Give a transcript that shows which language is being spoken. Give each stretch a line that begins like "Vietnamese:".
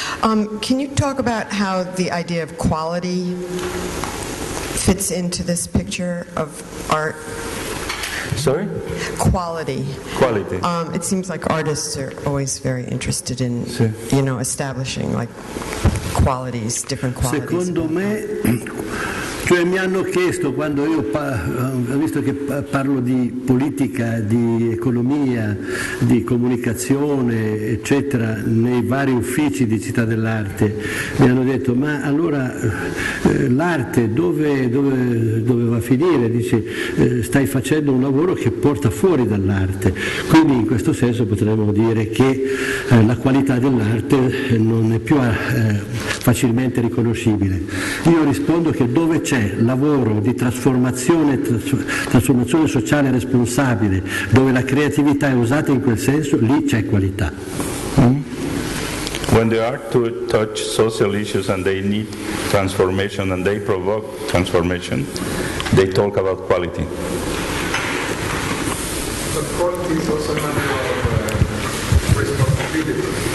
English: Can you talk about how the idea of quality fits into this picture of art? Sorry? Quality. Quality. It seems like artists are always very interested in,
Italian: sì,
English: establishing like qualities, different qualities.
Italian: Secondo me, cioè mi hanno chiesto, quando io ho visto che parlo di politica, di economia, di comunicazione, eccetera, nei vari uffici di Città dell'Arte, mi hanno detto: ma allora l'arte dove va a finire? Dice, stai facendo un lavoro che porta fuori dall'arte, quindi in questo senso potremmo dire che la qualità dell'arte non è più facilmente riconoscibile. Io rispondo che dove c'è lavoro di trasformazione sociale responsabile, dove la creatività è usata in quel senso, lì c'è qualità.
English: When the art touch social issues and they need transformation and they provoke transformation, they talk about quality. But quality is also a matter of responsibility.